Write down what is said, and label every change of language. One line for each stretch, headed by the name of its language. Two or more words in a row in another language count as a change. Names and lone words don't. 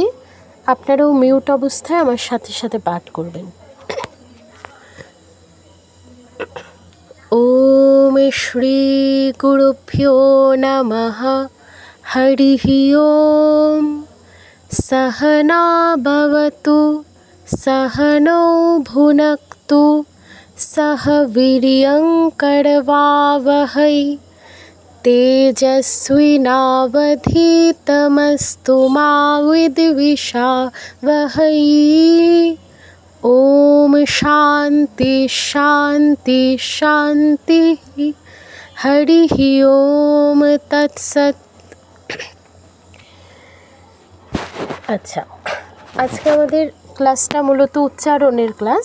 Bangla: আপনারাও মিউট অবস্থায় আমার সাথে সাথে পাঠ করবেন।
Sanskrit: ওম শ্রী গুরুভ্যো নমঃ। হরিঃ ওম। सहना भवतु सहनौ भुनक्तु सह वीर्यं करवावहै तेजस्विनावधीतमस्तु मा विद्विषावहै। ओम शांति शांति शांति। हरिः ओम तत्सत्।
Bangla: আচ্ছা, আজকে আমাদের ক্লাসটা মূলত উচ্চারণের ক্লাস।